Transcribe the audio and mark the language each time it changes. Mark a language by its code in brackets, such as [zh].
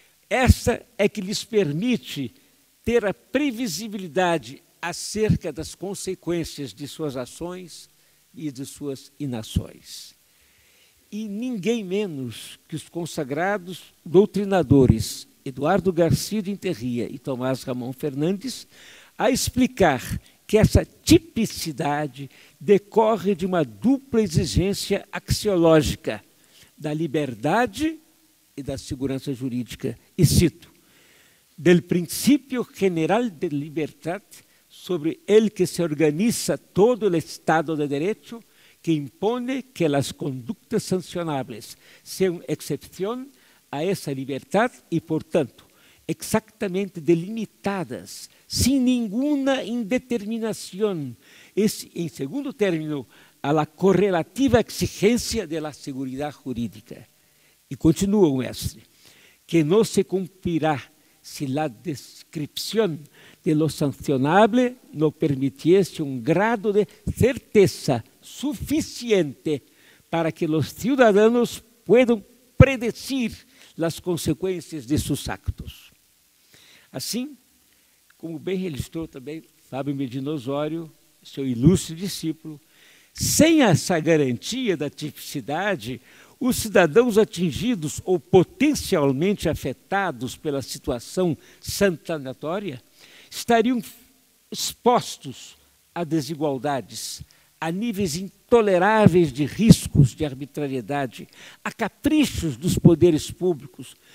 [pt] Essa é que lhes permite ter a previsibilidade acerca das consequências de suas ações e de suas inações. E ninguém menos que os consagrados doutrinadores Eduardo Garcia de Interria e Tomás Ramon Fernandes a explicar que essa tipicidade decorre de uma dupla exigência axiológica da liberdade e da segurança jurídica. [es] E cito: del principio general de libertad sobre el que se organiza todo el Estado de Derecho, que impone que las conductas sancionables sean excepción a esa libertad y, por tanto, exactamente delimitadas, sin ninguna indeterminación. Es, en segundo término, a la correlativa exigencia de la seguridad jurídica. Y continúa o mestre, que no se cumplirá si la descripción de lo sancionable no permitiese un grado de certeza suficiente para que los ciudadanos puedan predecir las consequências de seus actos. [pt] Assim, como bem registrou também Fábio Medina Osório, seu ilustre discípulo, sem essa garantia da tipicidade, os cidadãos atingidos ou potencialmente afetados pela situação sancionatória estariam expostos a desigualdades, a níveis intoleráveis de riscos de arbitrariedade, a caprichos dos poderes públicos.